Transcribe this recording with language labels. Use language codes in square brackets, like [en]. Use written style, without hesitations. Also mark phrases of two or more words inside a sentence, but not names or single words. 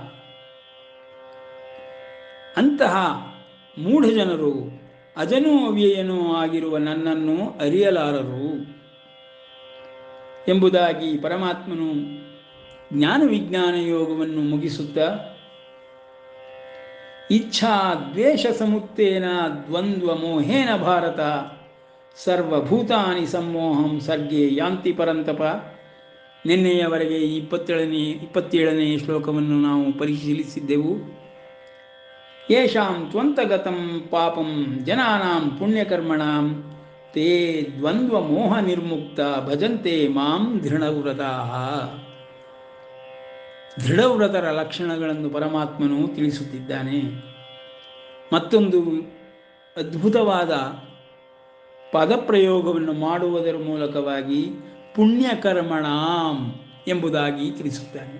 [kn] ಅಂತಹ ಮೂಢ ಜನರು ಅಜನೂ ಅವ್ಯಯನೂ ಆಗಿರುವ ನನ್ನನ್ನು ಅರಿಯಲಾರರು ಎಂಬುದಾಗಿ ಪರಮಾತ್ಮನು ಜ್ಞಾನ ವಿಜ್ಞಾನ ಯೋಗವನ್ನು ಮುಗಿಸುತ್ತಾ, [sa] इच्छा द्वेष समुत्थेन द्वन्द्व मोहेन भारत सर्वभूतानि सम्मोहं सर्गे यान्ति परन्तप. [kn] ನಿನ್ನೆಯವರೆಗೆ 27ನೇ ಶ್ಲೋಕವನ್ನು ನಾವು ಪರಿಶೀಲಿಸಿದ್ದೆವು. [sa] येषां त्वन्तगतं पापं जनानां पुण्यकर्मणां ते द्वन्द्व मोह निर्मुक्त भजन्ते मां दृढव्रताः. [kn] ದೃಢವ್ರತರ ಲಕ್ಷಣಗಳನ್ನು ಪರಮಾತ್ಮನು ತಿಳಿಸುತ್ತಿದ್ದಾನೆ. ಮತ್ತೊಂದು ಅದ್ಭುತವಾದ ಪದಪ್ರಯೋಗವನ್ನು ಮಾಡುವುದರ ಮೂಲಕವಾಗಿ ಪುಣ್ಯಕರ್ಮಣಾಂ ಎಂಬುದಾಗಿ ತಿಳಿಸುತ್ತಾನೆ.